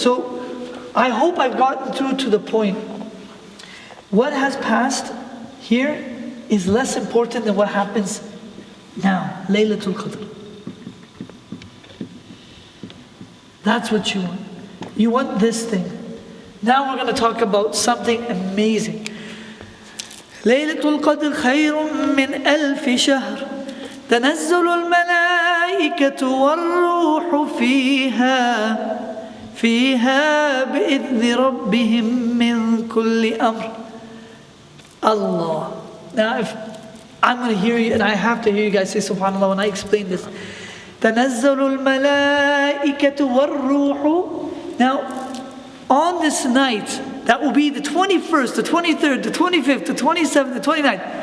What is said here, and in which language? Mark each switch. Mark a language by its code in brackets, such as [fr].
[en] So I hope I've gotten through to the point. What has passed here is less important than what happens now. Laylatul Qadr. That's what you want. You want this thing. Now we're going to talk about something amazing. [ar] Laylatul Qadr khayrun min alfi shahr. تنزل الملائكة والروح فيها بإذن ربهم من كل أمر. Allah. [en] Now if I'm going to hear you, and I have to hear you guys say subhanallah when I explain this. [ar] تنزل الملائكة والروح. [en] Now on this night, that will be the 21st, the 23rd, the 25th, the 27th, the 29th.